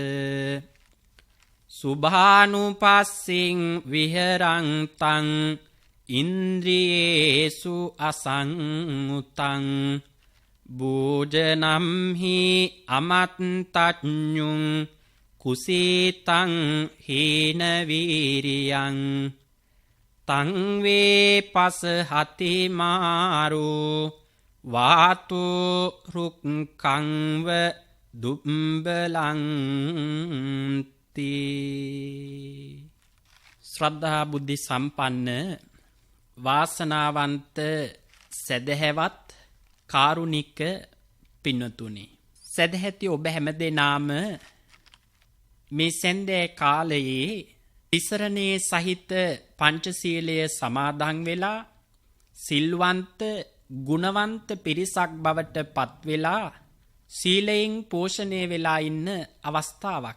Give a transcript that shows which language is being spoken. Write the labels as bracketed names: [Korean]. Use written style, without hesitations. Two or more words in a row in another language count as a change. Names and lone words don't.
[Pali] සුභානුපස්සින් විහරන්තං ඉන්ද්‍රියේසු අසංඋතං භෝජනම් හි අමත්තඤ්ඤුං කුසීතං හේන වීරියං තං වේ පසහති මාරෝ වාතෝ රුක්ඛංව දුම්බලං [Sinhala] ශ්‍රද්ධා බුද්ධි සම්පන්න වාසනාවන්ත සදහැවත් කාරුණික පින්වතුනි සදහැති ඔබ හැමදෙනාම මේ සැන්දෑ කාලයේ තිසරණේ සහිත පංචශීලය සමාදන් වෙලා සිල්වන්ත ගුණවන්ත පිරිසක් බවට පත් වෙලා සීලයෙන් පෝෂණය වෙලා ඉන්න අවස්ථාවක්.